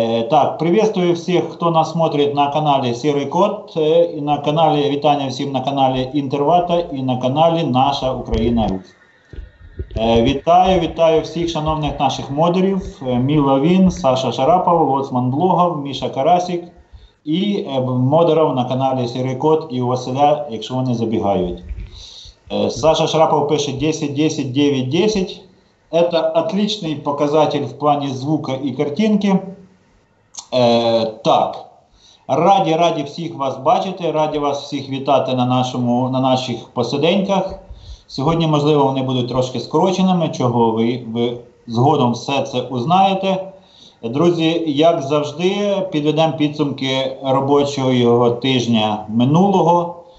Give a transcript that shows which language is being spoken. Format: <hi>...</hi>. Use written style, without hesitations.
<uk>Так,</uk> <ru>приветствую</ru> <uk>всіх, хто нас</uk> <ru>смотрить</ru> <uk>на каналі Серий Кот, і на каналі, вітання всім на каналі Інтервата і на каналі Наша Україна-Русь. Вітаю всіх шановних наших модерів, Міла Він, Саша Шарапов, Лоцман Блогов, Міша Карасик і модерів на каналі Серий Кот і у Василя, якщо вони забігають. Саша Шарапов пише 10-10, 9-10.</uk> <ru>Это отличный показатель в плане звука и картинки.</ru> <uk>Так, раді всіх вас бачити, раді вас всіх вітати на наших посиденьках. Сьогодні, можливо, вони будуть трошки скороченими, чого ви згодом все це узнаєте. Друзі, як завжди, підведемо підсумки робочого тижня минулого.</uk>